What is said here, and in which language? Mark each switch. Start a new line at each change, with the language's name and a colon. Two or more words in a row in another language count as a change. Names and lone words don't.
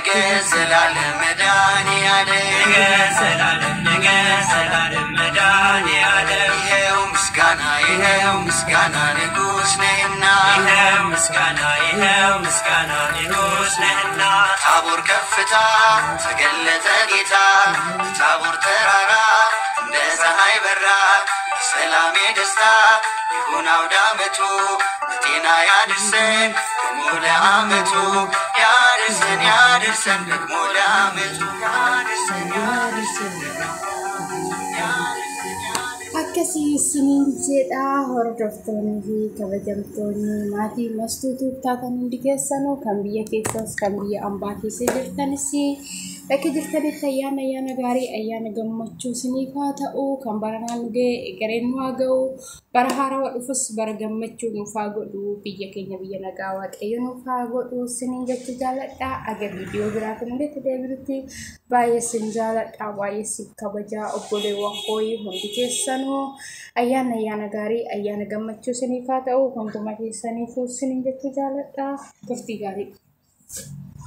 Amharic: መድኃኒዓለም ንገስ ዘላለም መድኃኒዓለም ይኸው ምስጋና ንጉሥ ነህና ይኸው ምስጋና ንጉሥ ነህና ታቦር ከፍታ ተገለጠ ጌታ ታቦር ተራራ እንደ ፀሐይ በራ ሰላም ደስታ ይሁን አውደ ዓመቱ በጤና ያድርሰን ደግሞ ለዓመቱ ያድርሰን ደግሞ ለዓመቱ ያድርሰን
Oromo: Akkasii isiniin jedha hordoftoonni fi kabajamtoonni maatii mastuutuuf taatan hundi keessanuu kan biyya keessas kan biyya ambaa keessa jirtanis bakka jirtanitti ayyaana gaarii ayyaana gammachuu isiniif haa ta'u kan bara naannoo ga'e gareen nu haa ga'u bara haarawaa dhufus bara gammachuu nuuf haa godhu biyya keenya biyya nagaa waaqayyo nuuf haa godhu isiniin jechuu jaalladha aga viidiyoo biraa kan hundatti deebinutti baay'ee isin jaalladha baay'ee isin kabajaa obboleewwan kooyii hundi keessanuu ayyaana gaarii ayyaana gammachuu isiniif haa ta'u hunduma keessaniifuu isiniin jechuu jaalladha turtii gaarii.